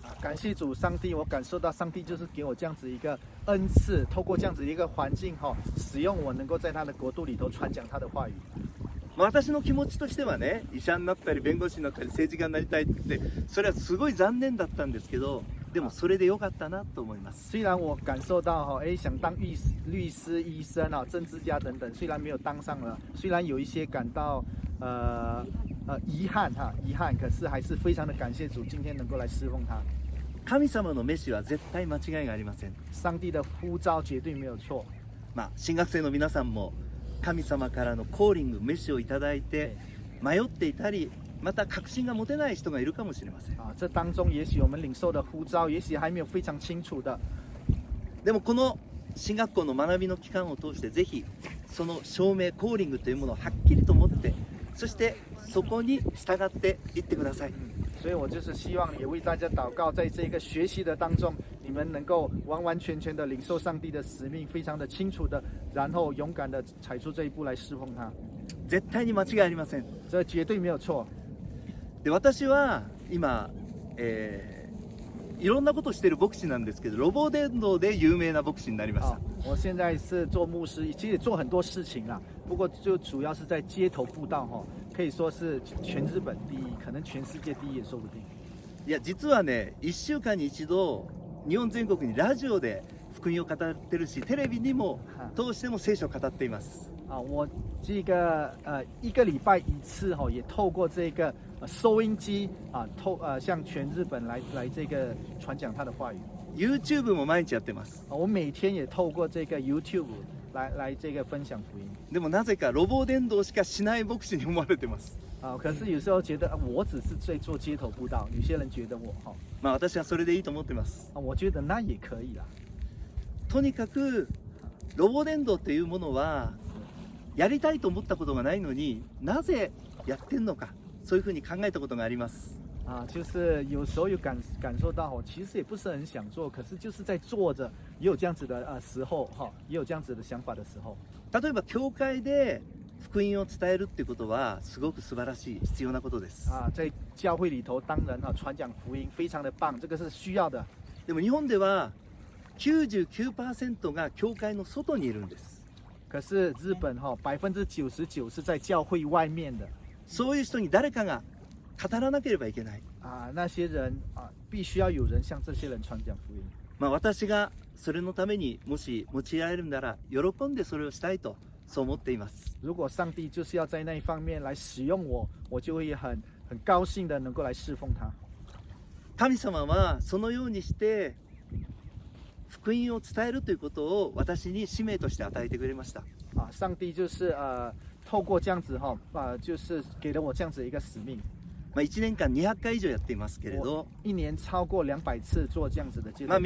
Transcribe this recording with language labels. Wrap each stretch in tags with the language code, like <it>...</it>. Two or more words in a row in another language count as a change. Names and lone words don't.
<zh>感謝主上帝，我感受到上帝就是给我这样子一个恩赐，透过这样子一个环境使用我能够在他的国度里头传讲他的话语。</zh> <ja>私の気持ちとしてはね、医者になったり弁護士になったり政治家になりたいって、それはすごい残念だったんですけど、でもそれでよかったなと思います。</ja> <zh>虽然我感受到想当律师、医生政治家等等，虽然没有当上了，虽然有一些感到遗憾，可是还是非常的感谢主，今天能够来侍奉他。</zh> <ja>神様の召しは絶対間違いがありません。</ja> <zh>上帝的呼召绝对没有错。</zh> <ja>新学生の皆さんも神様からのコーリング、召しをいただいて迷っていたり、また確信が持てない人がいるかもしれません。</ja> <zh>这当中也许我们领受的呼召，也许还没有非常清楚的。</zh> <ja>でもこの進学校の学びの期間を通してぜひその証明、コーリングというものをはっきりと持って、そしてそこに従っていってください。</ja> <zh>所以我就是希望也为大家祷告，在这个学习的当中，你们能够完完全全的领受上帝的使命，非常的清楚的，然后勇敢的踩出这一步来侍奉他。</zh> <ja>絶対に間違いありません。</ja> <zh>这绝对没有错。</zh> <ja>で、私は今、いろんなことをしている牧師なんですけど、ロボ伝道で有名な牧師になりました。</ja> <zh>我现在是做牧师，其实也做很多事情啦，不过就主要是在街头布道可以说是全日本第一，可能全世界第一也说不定。</zh> <ja>いや、実はね、1週間に一度日本全国にラジオで福音を語ってるし、テレビにも通しても聖書を語っています。</ja> <zh>我这个一个礼拜一次也透过这个收音机向全日本来这个传讲他的话语。</zh> <ja>YouTube も毎日やってます。</ja> <zh>我每天也透过这个 YouTube 来这个分享福音。</zh> <ja>でもなぜかロボ伝道しかしない牧師に思われてます。</ja> <zh>可是有时候觉得我只是在做街头布道，有些人觉得我</zh> <ja>私はそれでいいと思ってます。</ja> <zh>我觉得那也可以啦。</zh> <ja>とにかくロボ伝道っていうものはやりたいと思ったことがないのになぜやってんのか、そういうふうに考えたことがあります。</ja> <zh>就是有时候有感受到其实也不是很想做，可是就是在做着，也有这样子的时候也有这样子的想法的时候。</zh> <ja>例えば教会で福音を伝えるってことはすごく素晴らしい、必要なことです。</ja> <zh>在教会里头当人传讲福音非常的棒，这个是需要的。</zh> <ja>でも日本では 99% が教会の外にいるんです。</ja> <zh>可是日本99%是在教会外面的。</zh> <ja>そういう人に誰かが語らなければいけない。</ja> <zh>那些人必须要有人向这些人传讲福音。</zh> <ja>私がそれのためにもし用いられるなら喜んでそれをしたいとそう思っています。</ja> <zh>如果上帝就是要在那一方面来使用我，我就会很很高兴的能够来侍奉他。</zh> <ja>神様はそのようにして福音を伝えるということを私に使命として与えてくれました。</ja> <zh>啊，上帝就是透过这样子就是给了我这样子一个使命。</zh> <ja>1年間200回以上やっていますけれど、</ja> <zh>一年超过200次做这样子的街头布道。</zh>